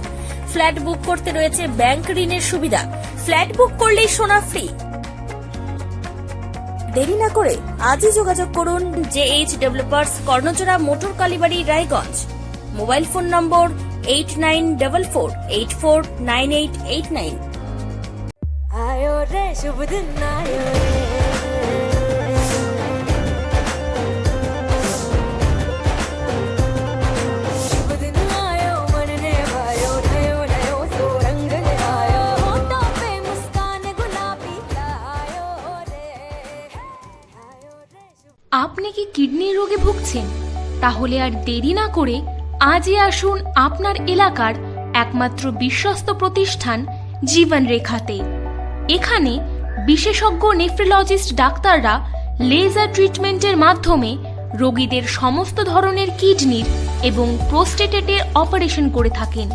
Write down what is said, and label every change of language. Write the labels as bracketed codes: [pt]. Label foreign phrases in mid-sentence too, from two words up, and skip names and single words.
[bn] ফ্ল্যাট বুক করতে রয়েছে ব্যাংক ঋণের সুবিধা। ফ্ল্যাট বুক করলেই সোনা ফ্রি। দেরি না করে আজই যোগাযোগ করুন JH ডেভেলপার্স, কর্ণজোড়া, মোটর কালীবাড়ি, রায়গঞ্জ। মোবাইল ফোন নম্বর 8944849889। [hi] आयो रे शुभ दिन आयो रे, शुभ दिन आयो मन ने भायो, नयो नयो सो रंग ले आयो, होठों पे मुस्कान गुलाबी आयो रे। [bn] আপনি কি কিডনির রোগে ভুগছেন? তাহলে আর দেরি না করে আজই আসুন আপনার এলাকার একমাত্র বিশ্বস্ত প্রতিষ্ঠান জীবন রেখাতে। এখানে বিশেষজ্ঞ নেফ্রোলজিস্ট ডাক্তাররা লেজার ট্রিটমেন্টের মাধ্যমে রোগীদের সমস্ত ধরনের কিডনির এবং প্রোস্টেটেটের অপারেশন করে থাকেন।